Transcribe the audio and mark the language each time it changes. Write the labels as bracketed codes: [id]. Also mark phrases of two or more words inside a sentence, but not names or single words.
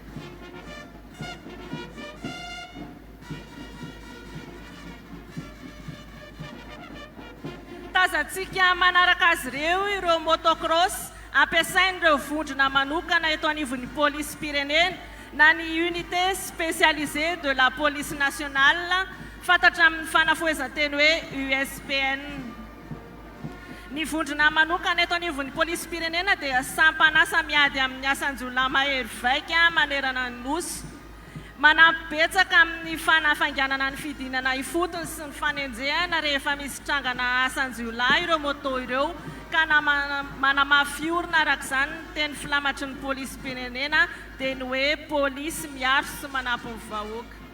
[mg] Tazantsika manaraka azy ireo ireo motocross ampiasain'ireo vondrona manokana eto anivon'ny polisy pirenena na ny [fr] unité spécialisée de la police nationale [mg] fantatra amin'ny fanafoezanteny hoe USPN. Ny vondrona manokana eto anivon'ny polisy pirenena dia sampanasa miady amin'ny asanjolona mahery vaika manerana ny nosy. Manapetsaka amin'ny fanafanganana ny fidinana ifotony sy ny fanenjehana rehefa misy trangana asanjolona ireo moto ireo ka manamafiorina araka izany teny filamatry ny polisy pirenena dia ny hoe polisy miaro sy manampy ny vahoaka.